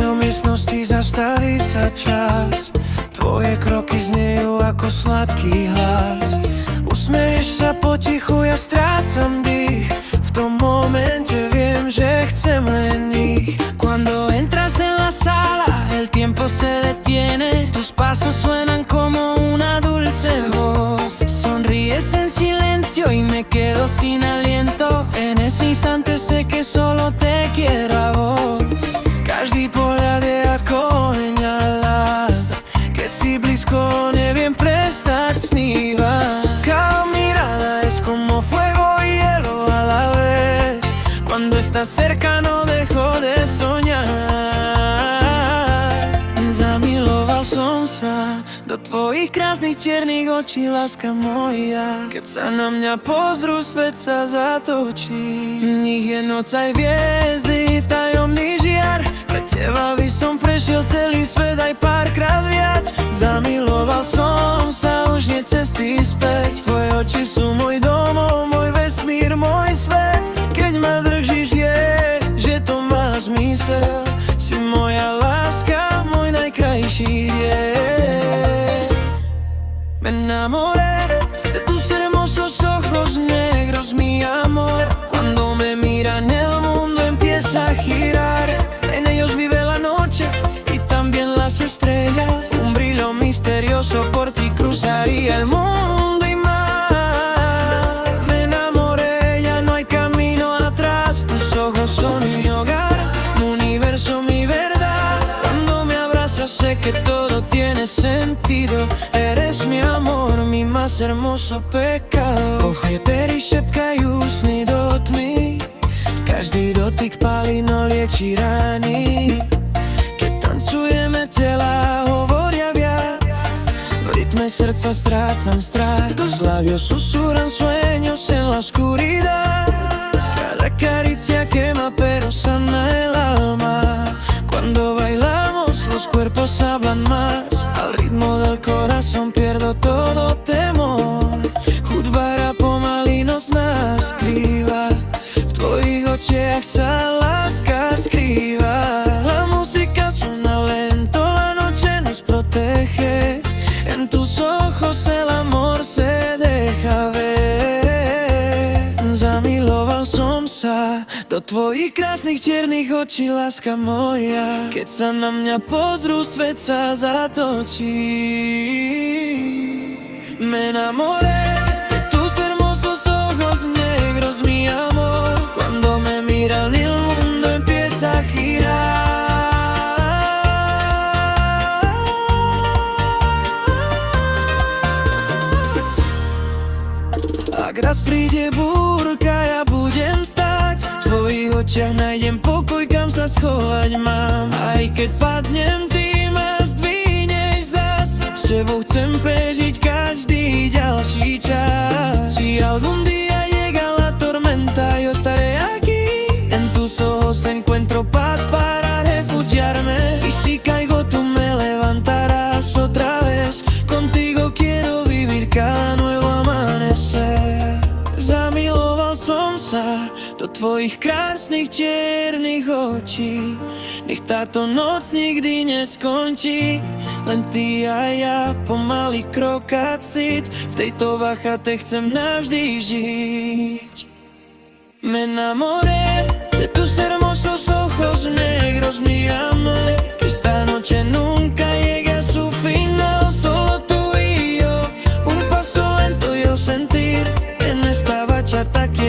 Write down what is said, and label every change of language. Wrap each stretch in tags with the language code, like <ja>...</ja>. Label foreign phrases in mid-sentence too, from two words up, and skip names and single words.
<sk>miestnosti zastaví sa čas. Tvoje kroky znejú ako sladký hlas. Usmeješ sa potichu, ja strácam dých. V tom momente viem, že chcem len ich.</sk> <es>Cuando entras en la sala, el tiempo se detiene. Tus pasos suenan como una dulce voz. Sonríes en silencio y me quedo sin aliento. En ese instante sé que solo te quiero a vos.</es> <sk>Každý pohľad je ako oheň, keď si blízko, neviem prestať snívať.</sk> <es>Cada mirada es como fuego y hielo a la vez. Cuando estás cerca no dejo de soñar.</es> <sk>Zamiloval som sa do tvojich krásnych čiernych očí, láska moja. Keď sa na mňa pozrú, svet sa zatočí. V nich je noc aj hviezdy, tajomný žiar. Pre teba by som prešiel celý svet aj párkrát viac. Zamiloval som sa, už nie cesty späť. Tvoje oči sú môj domov, môj vesmír, môj svet. Keď ma držíš, je, že to má zmysel. Si moja láska, môj najkrajší hriech.</sk> <es>Me enamoré de tus hermosos ojos negros, mi amor. Cuando me miran el mundo empieza a girar. En ellos vive la noche y también las estrellas. Un brillo misterioso por ti cruzaría el mundo y más. Me enamoré, ya no hay camino atrás. Tus ojos son mi hogar, mi universo, mi verdad. Cuando me abrazas sé que todo tiene sentido. Eres mi amor, mi más hermoso pecado.</es> <sk>Oje pery šepkajú sny do tmy. Každý dotyk palí, no lieči rány. Keď tancujeme, tela hovoria viac. V rytme srdca strácam strach.</sk> <es>Tus labios susurran sueños en la oscuridad. Cada caricia quema pero sana el alma. Cuando bailamos los cuerpos hablan más. Al ritmo del corazón pierdo todo temor.</es> <sk>Hudba hra pomaly noc nás skrýva. V tvojich očiach sa láska skrýva.</sk> <es>La música suena lento, la noche nos protege. En tus ojos el amor se deja ver.</es> <sk>Zamiloval som sa do tvojich krásnych čiernych očí, láska moja. Keď sa na mňa pozrú, svet sa zatočí.</sk> <es>Me enamoré de tus hermosos ojos negros, mi amor. Cuando me miran el mundo empieza a girar.</es> <sk>Ak raz príde búrka, ja budem stáť. V tvojich očiach nájdem pokoj, kam sa schovať mám. Aj keď padnem, ty ma zdvihneš zas. S tebou chcem prežiť každý ďalší čas.</sk> <es>Si algún día llega la tormenta, yo estaré aquí. En tus ojos encuentro paz para refugiarme. Y si caigo, tú me levantarás otra vez. Contigo quiero vivir cada nuevo amanecer.</es> <sk>Zamiloval som sa do tvojich krásnych čiernych očí. Nech táto noc nikdy neskončí. Len ty a ja, pomaly krokacit. V tejto vachate chcem navždy žiť.</sk> <es>Me enamoré de tus hermosos ojos negros, mi amor. Que esta noche nunca llegue a su final. Solo tú y yo, un paso lento y el sentir en esta bachata.</es>